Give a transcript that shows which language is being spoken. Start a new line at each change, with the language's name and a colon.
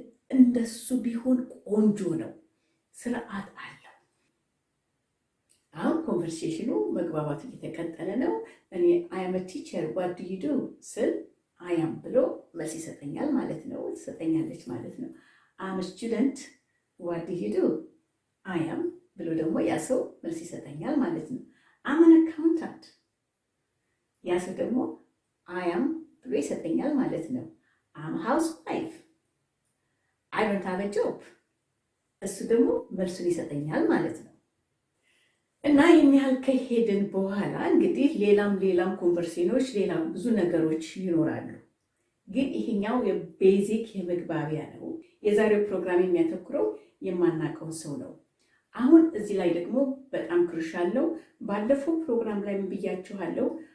Amharic: እንደሱ ቢሆን ቆንጆ ነው። ስርዓት አለው። አሁን ኮንቨርሴሽኑ መግባባቱ እየተቀጠለ ነው። እኔ
English: I am a teacher. What do you do?
Amharic: ስል I am ብሎ መልስ ይሰጠኛል ማለት ነው። ትሰጠኛለች ማለት ነው።
English: I am a student. What do you do?
Amharic: I am ብሎ ደግሞ ያ ሰው መልስ ይሰጠኛል ማለት ነው።
English: I'm an accountant.
Amharic: ያ ሰው ደግሞ
English: I am
Amharic: ብሎ ይሰጠኛል ማለት ነው።
English: I'm a housewife. I don't have a job.
Amharic: እሱ ደግሞ መልሱን ይሰጠኛል ማለት ነው። እና ይህን ያህል ከሄድን በኋላ እንግዲህ ሌላም ኮንቨርሴሽኖች ሌላም ብዙ ነገሮች ይኖራሉ። ግን ይሄኛው የቤዚክ የመግባቢያ ነው። የዛሬው ፕሮግራም የሚያተኩረው የማናውቀውን ሰው ነው። አሁን እዚህ ላይ ደግሞ በጣም ክሩሻል ነው። ባለፈው ፕሮግራም ላይ ምን ብያችኋለሁ?